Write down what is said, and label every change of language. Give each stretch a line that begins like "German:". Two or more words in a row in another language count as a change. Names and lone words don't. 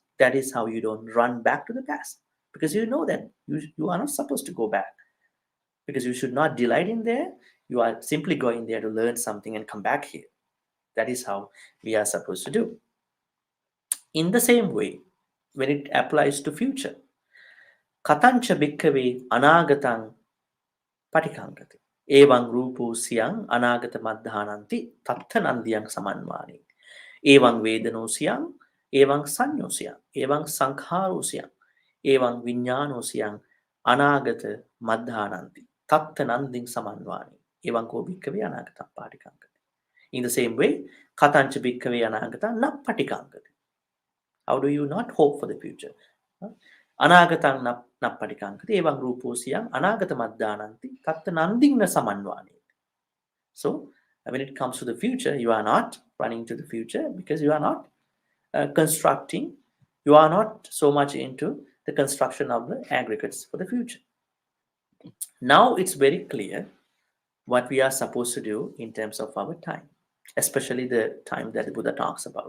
English: That is how you don't run back to the past. Because you know that you are not supposed to go back. Because you should not delight in there. You are simply going there to learn something and come back here. That is how we are supposed to do. In the same way, when it applies to future,
Pali: katancha bhikkave anagatang patikangati. Evang rupo siyang anagata madhananti tattha nandiyang samanvani. Evang vedano siyang, evang sanyo siyang, evang sankharo siyang, evang vinyano siyang, anagata Madhananti, Tatta Nanding Samanvani, Evanko Bhikkhave Anagata Patikankati.
English: In the same way,
Pali: Katancha Bhikkhave Anagata Na Patikankati.
English: How do you not hope for the future?
Pali: Anagatang na Patikankati, Evang Ruposiyam, Anagata Madhananti, Tatta Nanding na Samanvani.
English: So, when it comes to the future, you are not running to the future because you are not constructing, you are not so much into the construction of the aggregates for the future. Now it's very clear what we are supposed to do in terms of our time, especially the time that the Buddha talks about.